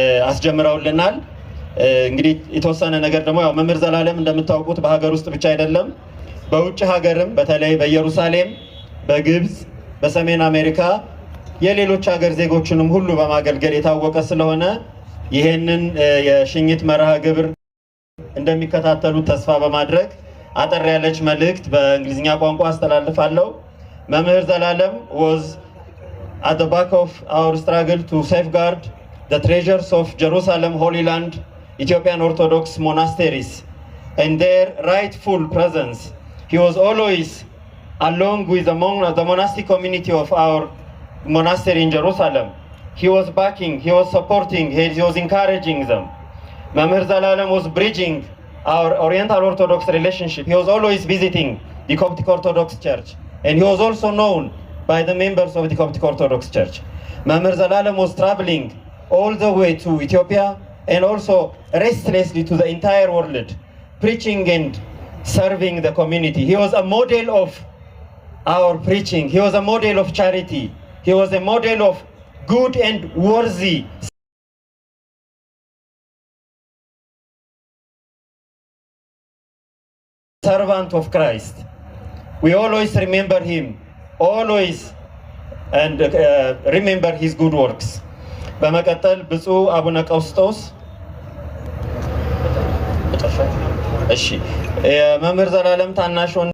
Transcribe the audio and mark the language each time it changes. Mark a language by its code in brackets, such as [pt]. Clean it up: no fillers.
[am] አስጀምረውልናል። እንግዲህ የተወሰነ ነገር ደግሞ ያው መምህር ዘላለም እንደምታውቁት በሀገር ውስጥ ብቻ አይደለም በውጭ ሀገርም በተለይ በኢየሩሳሌም፣ በግብፅ፣ በሰሜን አሜሪካ የሌሎች ሀገር ዜጎችንም ሁሉ በማገልገል የታወቀ ስለሆነ ይህንን የሽኝት መርሃ ግብር እንደሚከታተሉት ተስፋ በማድረግ አጠር ያለች መልእክት በእንግሊዝኛ ቋንቋ አስተላልፋለሁ። መምህር ዘላለም [en] was at the back of our struggle to safeguard the treasures of Jerusalem, Holy Land, Ethiopian Orthodox monasteries, and their rightful presence. He was always along with the monastic community of our monastery in Jerusalem. He was backing, he was supporting, he was encouraging them. Mamir Zelalem was bridging our Oriental Orthodox relationship. He was always visiting the Coptic Orthodox Church, and he was also known by the members of the Coptic Orthodox Church. Mamir Zelalem was traveling all the way to Ethiopia and also restlessly to the entire world, preaching and serving the community. He was a model of our preaching. He was a model of charity. He was a model of good and worthy servant of Christ. We always remember him, always, and remember his good works. [am] በመቀጠል ብፁዕ አቡነ ቀውስጦስ እሺ የመምህር ዘላለም ታናሽ